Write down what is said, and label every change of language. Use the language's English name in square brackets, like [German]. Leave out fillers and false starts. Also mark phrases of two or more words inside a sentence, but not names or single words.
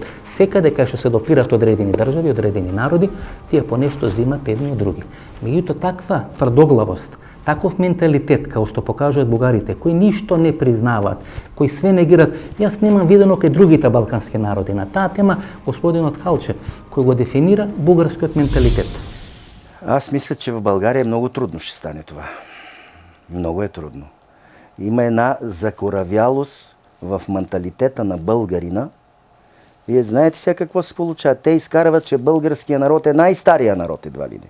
[Macedonian] Секаде кај што се допират одредени држави, одредени народи, тие по нешто земат едни од други. Меѓутоа, таква тврдоглавост, таков менталитет, као што покажуваат бугарите, кои ништо не признаваат, кои све негират, јас немам видено кај другите балкански народи. На таа тема господинот Халчев, кој го дефинира бугарскиот менталитет. [Bulgarian] Аз мисля, че в България много трудно ще стане това. Много е трудно. Има една закоравялост в менталитета на българина. Вие знаете сега какво се получава. Те изкарват, че българският народ е най-стария народ, едва ли не.